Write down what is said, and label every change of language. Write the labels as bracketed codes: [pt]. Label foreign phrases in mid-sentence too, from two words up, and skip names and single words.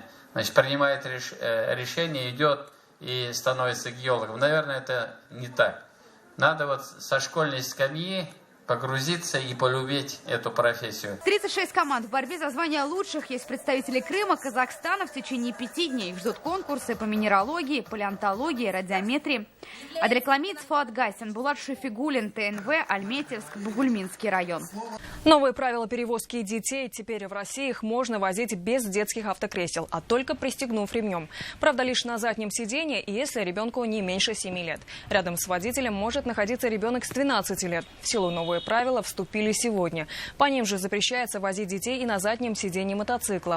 [ru] Значит, принимает решение, идет и становится геологом. Наверное, это не так. Надо вот со школьной скамьи погрузиться и полюбить эту профессию. 36 команд в борьбе за звание лучших. Есть представители Крыма, Казахстана. В течение 5 дней их ждут конкурсы по минералогии, палеонтологии, радиометрии. Адрекламиц, Фуат Гасин, Булат Шефигулин, ТНВ, Альметьевск, Бугульминский район. Новые правила перевозки детей. Теперь в России их можно возить без детских автокресел, а только пристегнув ремнем. Правда, лишь на заднем сиденье, и если ребенку не меньше 7 лет. Рядом с водителем может находиться ребенок с 12 лет. В силу новые правила вступили сегодня. По ним же запрещается возить детей и на заднем сиденье мотоцикла.